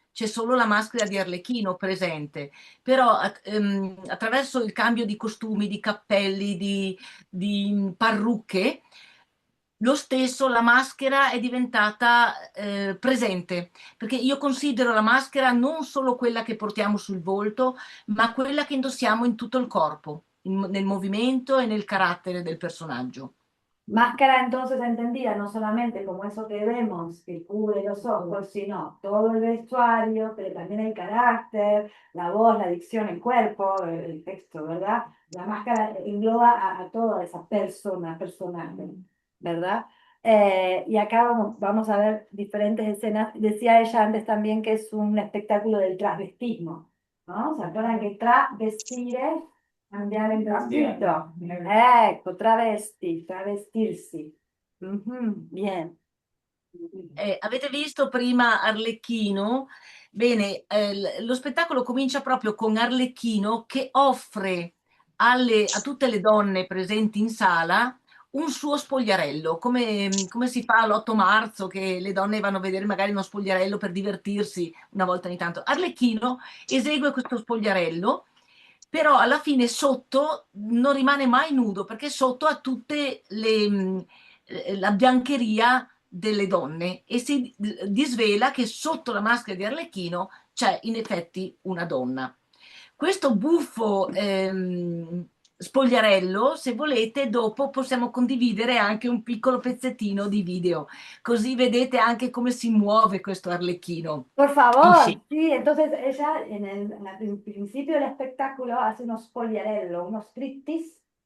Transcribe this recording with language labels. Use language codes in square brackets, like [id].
[it] C'è solo la maschera di Arlecchino presente, però attraverso il cambio di costumi, di cappelli, di parrucche, lo stesso la maschera è diventata presente, perché io considero la maschera non solo quella che portiamo sul volto, ma quella che indossiamo in tutto il corpo, nel movimento e nel carattere del personaggio. [es] Máscara entonces entendida no solamente como eso que vemos, que cubre los ojos, sino todo el vestuario, pero también el carácter, la voz, la dicción, el cuerpo, el texto, ¿verdad? La máscara engloba a toda esa persona, personaje, ¿verdad? Y acá vamos a ver diferentes escenas. Decía ella antes también que es un espectáculo del transvestismo, ¿no? ¿Se acuerdan que travestire? [it] Cambiare il vestito. Ecco, travesti, travestirsi. [es] Mhm, bien. [it] Avete visto prima Arlecchino? Bene, lo spettacolo comincia proprio con Arlecchino che offre a tutte le donne presenti in sala un suo spogliarello, come si fa l'8 marzo che le donne vanno a vedere magari uno spogliarello per divertirsi una volta ogni tanto. Arlecchino esegue questo spogliarello, però alla fine sotto non rimane mai nudo perché sotto ha tutte la biancheria delle donne e si disvela che sotto la maschera di Arlecchino c'è in effetti una donna. Questo buffo spogliarello, se volete, dopo possiamo condividere anche un piccolo pezzettino di video, così vedete anche come si muove questo Arlecchino. [es] Por [it] in [es] favor, [it] scena. [es] sí, entonces ella en principio del espectáculo hace unos spogliarello, unos striptease.